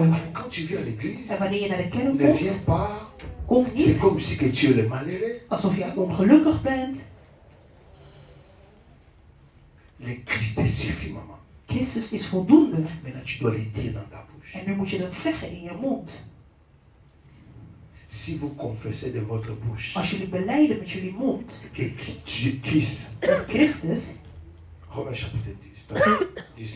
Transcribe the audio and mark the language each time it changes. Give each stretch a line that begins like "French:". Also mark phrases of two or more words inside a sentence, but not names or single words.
Dutch: En wanneer je naar de kerk komt, kom niet alsof je ongelukkig bent. Christus is voldoende. En nu moet je dat zeggen in je mond.
French: Si vous confessez de votre bouche
Dutch: als jullie belijden met jullie mond
French: que Christ,
Dutch: dat Christus,
French: Romains chapitre 19.